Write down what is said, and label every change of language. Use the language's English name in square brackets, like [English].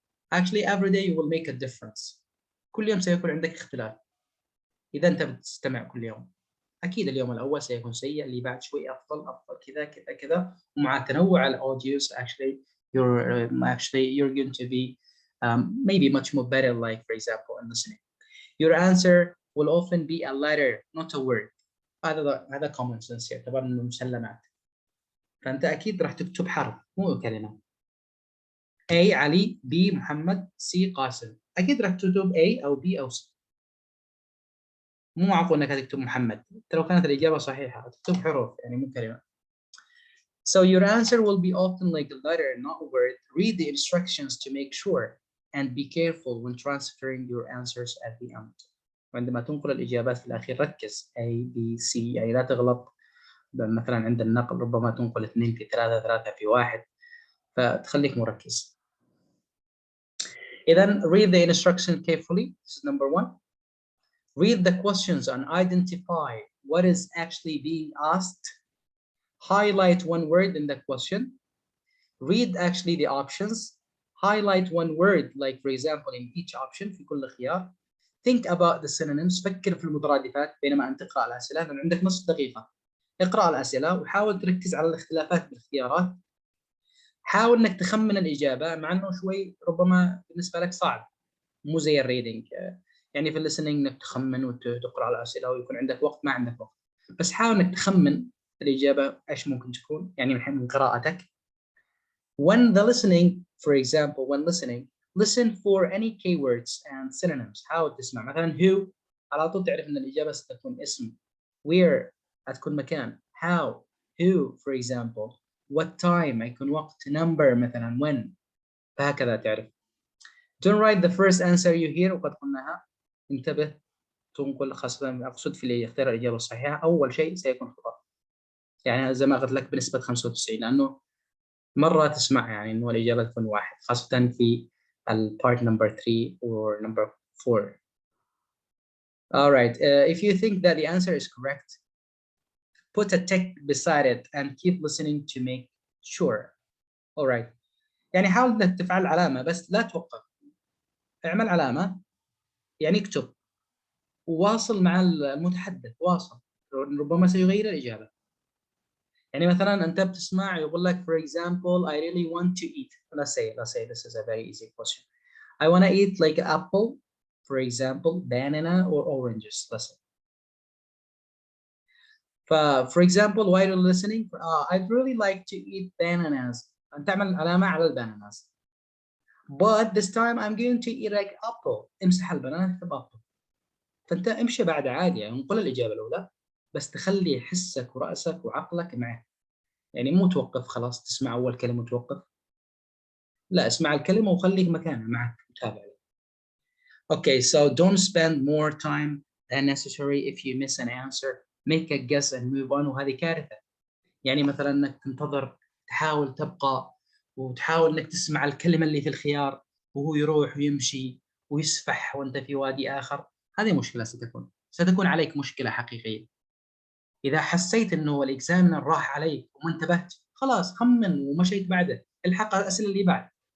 [English] Actually every day you will make a difference. [Arabic] كل يوم سيكون عندك اختلاف. إذا أنت بتستمع كل يوم. أكيد اليوم الأول سيكون سيء، اللي بعد شوي أفضل كذا كذا كذا، ومع تنوع الأوديوز [English] actually you're going to be maybe much more better, like for example in listening. Your answer will often be a letter not a word. [Arabic] هذا common sense يعتبر إنه مسلمات. فأنت أكيد راح تكتب حرف مو كلمة. A علي، B محمد، C قاسم. أكيد راح تكتب A أو B أو C. مو معقول انك تكتب محمد، لو كانت الاجابه صحيحه تكتب حروف يعني مو كلمه. [English] So your answer will be often like a letter not a word. Read the instructions to make sure and be careful when transferring your answers at the end. [Arabic] وعندما تنقل الاجابات في الاخير ركز A B C يعني لا تغلط. مثلا عند النقل ربما تنقل 2 في 3 3 في 1 فتخليك مركز. [English] اذا read the instruction carefully. This is number 1. Read the questions and identify what is actually being asked. Highlight one word in the question. Read actually the options. Highlight one word, like for example in each option [Arabic] في كل خيار. [English] Think about the synonyms. [Arabic] فكر في المترادفات بينما أنت تقرأ الأسئلة، لأن عندك نصف دقيقة. اقرأ الأسئلة وحاول تركز على الاختلافات بالخيارات. حاول إنك تخمن الإجابة مع إنه شوي ربما بالنسبة لك صعب، مو زي الريدنج. يعني في الليسننج انك تخمن وتقرا على الاسئله ويكون عندك وقت، ما عندك وقت، بس حاول انك تخمن الاجابه ايش ممكن تكون يعني من قراءتك. [English] When the listening, for example, when listening, listen for any keywords and synonyms. [Arabic] حاول تسمع مثلا who على طول تعرف ان الاجابه ستكون اسم. Where هتكون مكان. [English] How, who for example. What time [Arabic] هيكون وقت. [English] Number مثلا when. [Arabic] فهكذا تعرف. [English] Don't write the first answer you hear [Arabic] وقد قلناها. انتبه تنقل، خاصة أقصد في اللي يختار الإجابة الصحيحة أول شيء سيكون خطأ. يعني زي ما قلت لك بنسبة 95، لأنه مرة تسمع يعني إنه الإجابة تكون 1 خاصة في [English] part number 3 or number 4. All right. If you think that the answer is correct, put a tick beside it and keep listening to make sure. All right. [Arabic] يعني حاول إنك تفعل علامة بس لا توقف. اعمل علامة يعني اكتب وواصل مع المتحدث، واصل، ربما سيغير الإجابة. يعني مثلا أنت بتسمع يقول لك [English] for example I really want to eat. Let's say this is a very easy question. I want to eat like apple, for example, banana or oranges. Let's say. For example, while you're listening, I'd really like to eat bananas. [Arabic] أنت تعمل علامة على الباناناز. [English] But this time I'm going to eat like apple. [Arabic] امسح البنانا اكتب apple. فأنت امشي بعد عادي يعني انقل الإجابة الأولى بس تخلي حسك ورأسك وعقلك معه. يعني مو توقف خلاص تسمع أول كلمة وتوقف. لا، اسمع الكلمة وخليك مكانها معك وتابع. [English] Okay, so don't spend more time than necessary if you miss an answer. Make a guess and move on. [Arabic] وهذه كارثة. يعني مثلا انك تنتظر، تحاول تبقى وتحاول انك تسمع الكلمة اللي في الخيار وهو يروح ويمشي ويسفح وانت في وادي آخر. هذه مشكلة ستكون عليك مشكلة حقيقية. إذا حسيت إنه الإكزامينر راح عليك وما انتبهت، خلاص خمن ومشيت بعده، الحق على الأسئلة اللي بعد.